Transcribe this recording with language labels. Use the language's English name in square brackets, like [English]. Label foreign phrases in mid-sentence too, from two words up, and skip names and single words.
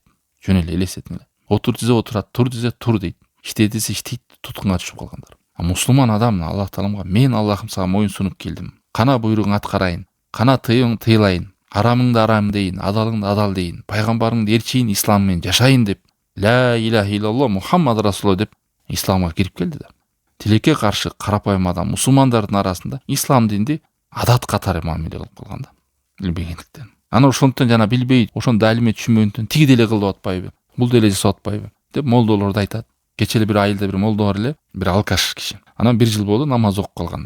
[Kyrgyz] Жөн эле элестетиң эле. Отур десе отурат, тур десе тур дейт. Иште десе иштейт, туткунга түшүп калгандар. Мусулман адам Аллах Тааламга, мен Аллахым сага моюн сунуп келдим. Кана буйругуңду аткарайын, кана тыйыгыңды тыйлайын, арамыңды арам дейин, адалыңды адал дейин, пайгамбарыңды элчийин, ислам менен жашайын деп, [Arabic] لا إله إلا الله محمد رسول الله [Kyrgyz] деп исламга кирип келди да. Тилекке каршы карапайым адам мусулмандардын арасында ислам динди адат катары мамиле кылып калган да, билбегендиктен. Аны ошондон жана билбей, ошону далиме түшүнбөгөндөн тиги деле кылып атпайбы, бул деле жасап атпайбы деп молдолор да айтат. Кечээ бир айылда бир молдо бар эле, бир алкаш киши. Анан 1 жыл болду намаз окуп калгандан.